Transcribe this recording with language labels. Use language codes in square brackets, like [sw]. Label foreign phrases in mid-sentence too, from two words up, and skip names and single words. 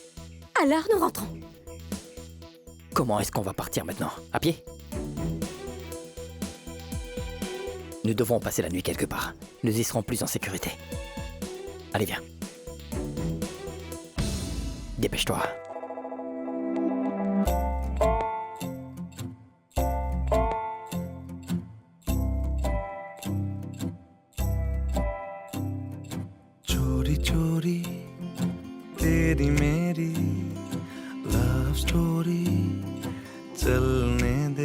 [fr] Alors nous rentrons. Comment est-ce qu'on va partir maintenant? À pied? Nous devrons passer la nuit quelque part. Nous y serons plus en sécurité. Allez, viens. Dépêche-toi. [hi] चोरी चोरी तेरी मेरी [en] love story [hi] चलने दे